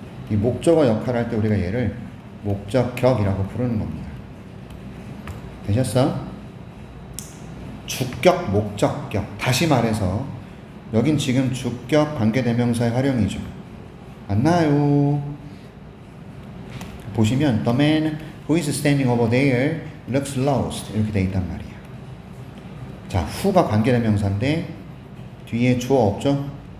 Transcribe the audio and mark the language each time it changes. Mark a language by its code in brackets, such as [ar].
[ko] 이 목적어 역할을 할 때 우리가 얘를 목적격이라고 부르는 겁니다. 되셨어? 주격, 목적격. 다시 말해서 여긴 지금 주격 관계대명사의 활용이죠. 맞나요? 보시면 [en] the man who is standing over there looks lost [ko] 이렇게 돼 있단 말이야. 자, who가 관계대명사인데 뒤에 주어 없죠?